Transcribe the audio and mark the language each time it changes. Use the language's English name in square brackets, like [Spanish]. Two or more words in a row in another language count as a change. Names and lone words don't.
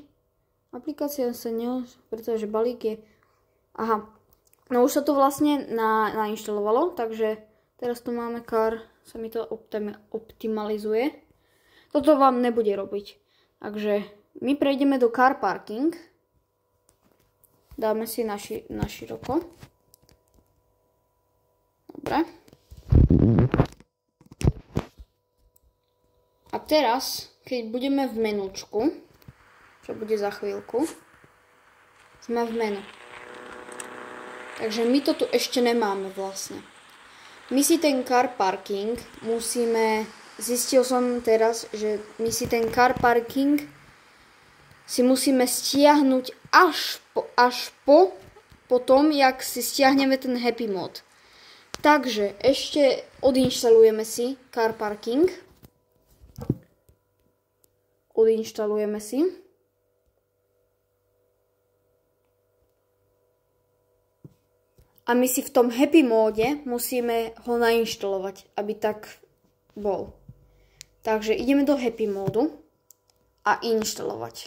[Slovak] Aplikácia sa pretože balík je... Aha, no už sa to vlastne nainštalovalo, takže teraz tu máme car, sa mi to optimalizuje. Toto vám nebude robiť. Takže my prejdeme do car parking. Dáme si na široko. Dobre. A teraz, keď budeme v menučku, čo bude za chvíľku, sme v menu. Takže my to tu ešte nemáme vlastne. My si ten car parking musíme, zistil som teraz, že my si ten car parking si musíme stiahnuť až po tom, jak si stiahneme ten happy mode. Takže ešte odinštalujeme si car parking. Odinštalujeme si. A my si v tom happy móde musíme ho nainštalovať, aby tak bol. Takže ideme do happy módu a inštalovať.